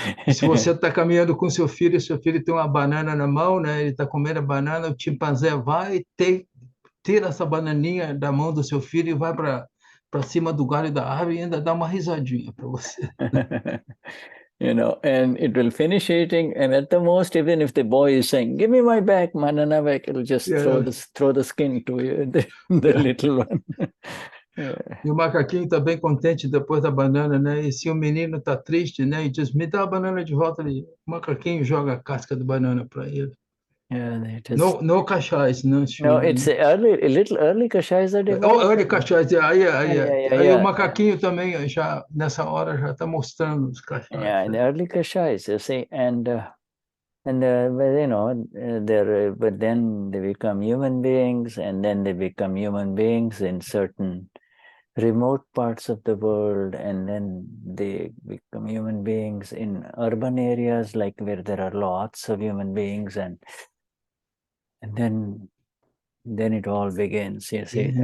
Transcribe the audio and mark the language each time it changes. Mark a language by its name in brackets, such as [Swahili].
[Portuguese] Se você está caminhando com seu filho tem uma banana na mão, né? Ele está comendo a banana, o chimpanzé vai, tira essa bananinha da mão do seu filho e vai para cima do galho da árvore e ainda dá uma risadinha para você. [English] And it will finish eating, and at the most, even if the boy is saying, "Give me my back, banana back," it'll just throw the skin to you, the little one. [Portuguese] E o macaquinho está bem contente depois da banana, né? E se o menino está triste, né? E diz, me dá a banana de volta ali. O macaquinho joga a casca da banana para ele. [English] Yeah, it is. No kashais, [Portuguese] não [English] No, it's a little early kashais are developed. [Portuguese] Olha kashais, aí o Yeah. macaquinho também já nessa hora já está mostrando os kashais. [English] Yeah, in the early kashais, you see, but you know, but then they become human beings, and then they become human beings in certain remote parts of the world, and then they become human beings in urban areas, like where there are lots of human beings, and then it all begins, you see.